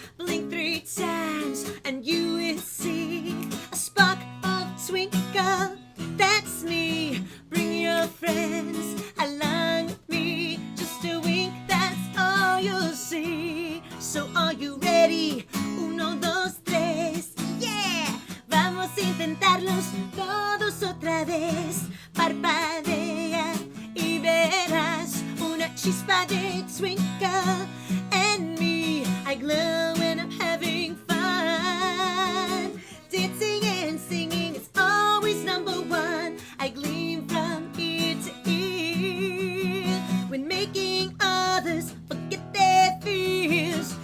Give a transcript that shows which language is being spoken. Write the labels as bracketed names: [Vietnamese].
[English] Blink 3 times and you will see a spark of twinkle. That's me. Bring your friends along with me. Just a wink, that's all you'll see. So are you ready? 1, 2, 3. Yeah. [Spanish] Vamos a intentarlos todos otra vez. Parpadea y verás una chispa de twinkle. [English] And me, I glow when I'm having fun. Dancing and singing is always number one. I gleam from ear to ear when making others forget their fears.